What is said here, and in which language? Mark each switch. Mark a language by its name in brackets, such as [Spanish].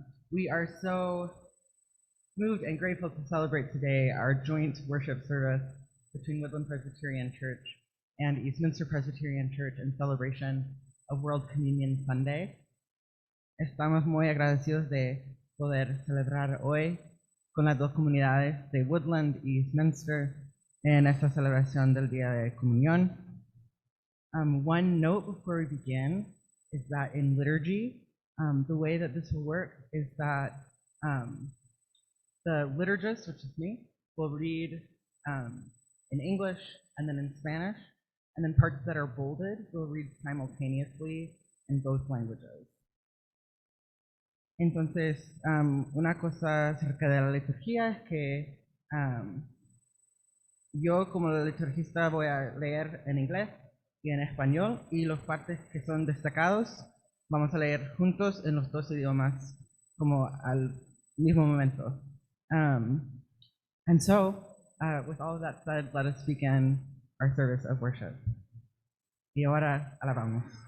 [English] We are so moved and grateful to celebrate today our joint worship service between Woodland Presbyterian Church and Eastminster Presbyterian Church in celebration of World Communion Sunday. [Spanish] Estamos muy agradecidos de poder celebrar hoy con las dos comunidades de Woodland y Eastminster en esta celebración del Día de Comunión. [English] One note before we begin is that in liturgy, the way that this will work is that the liturgist, which is me, will read in English and then in Spanish, and then parts that are bolded will read simultaneously in both languages. [Spanish] Entonces, una cosa acerca de la liturgia es que yo como liturgista voy a leer en inglés y en español, y los partes que son destacados vamos a leer juntos en los dos idiomas como al mismo momento. [English] And so, with all of that said, let us begin our service of worship. [Spanish] Y ahora alabamos.